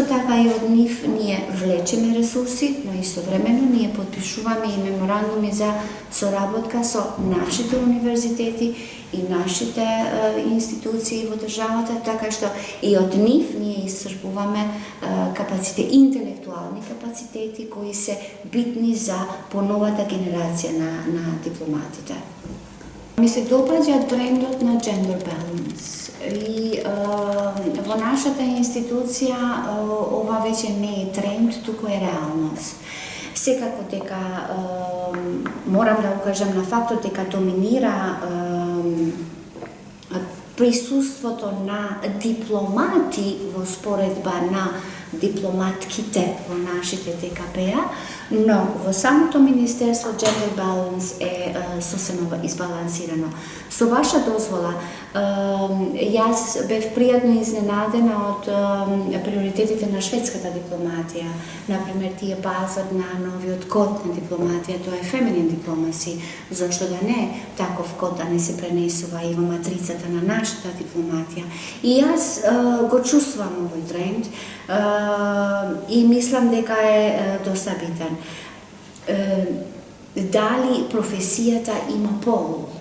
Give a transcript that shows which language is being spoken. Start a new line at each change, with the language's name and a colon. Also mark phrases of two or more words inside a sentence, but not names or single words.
Macedonian: така и од нив ние влечеме ресурси, но истовремено ние подпишуваме и меморандуми за соработка со нашите универзитети и нашите институции во државата, така што и од нив ние исцрпуваме капацитети, интелектуални капацитети кои се битни за поновата генерација на дипломатите. Ми се допаѓа трендот на
English: gender balance
Macedonian: и во нашата институција ова веќе не е тренд, туку е реалност. Секако дека морам да укажам на фактот дека доминира присуството на дипломати во споредба на дипломатките во нашите ДКП-а, но во самото Министерство
English: Gender Balance
Macedonian: е сосема избалансирано. Со ваша дозвола, јас бев пријатно изненадена од приоритетите на шведската дипломатија. Например, тие базат на новиот код на дипломатија, тоа е
English: feminine diplomacy,
Macedonian: зашто да не таков код да не се пренесува и во матрицата на нашата дипломатија. И јас го чувствувам овој тренд и мислам дека е доста битен. Дали професијата има пол?